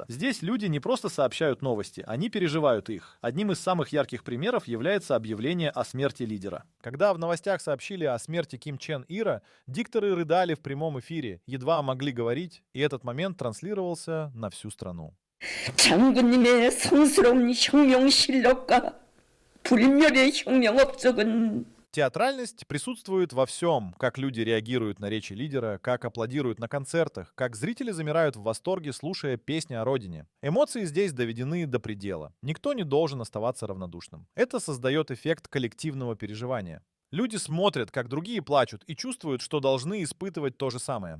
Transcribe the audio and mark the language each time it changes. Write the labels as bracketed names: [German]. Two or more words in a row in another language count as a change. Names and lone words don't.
[Russian] Здесь люди не просто сообщают новости, они переживают их. Одним из самых ярких примеров является объявление о смерти лидера. Когда в новостях сообщили о смерти Ким Чен Ира, дикторы рыдали в прямом эфире, едва могли говорить, и этот момент транслировался на всю страну. [Korean] 장군님의 성스러운 혁명 실력과 불멸의 혁명 업적은 [Russian] Театральность присутствует во всем, как люди реагируют на речи лидера, как аплодируют на концертах, как зрители замирают в восторге, слушая песни о родине. Эмоции здесь доведены до предела. Никто не должен оставаться равнодушным. Это создает эффект коллективного переживания. Люди смотрят, как другие плачут, и чувствуют, что должны испытывать то же самое.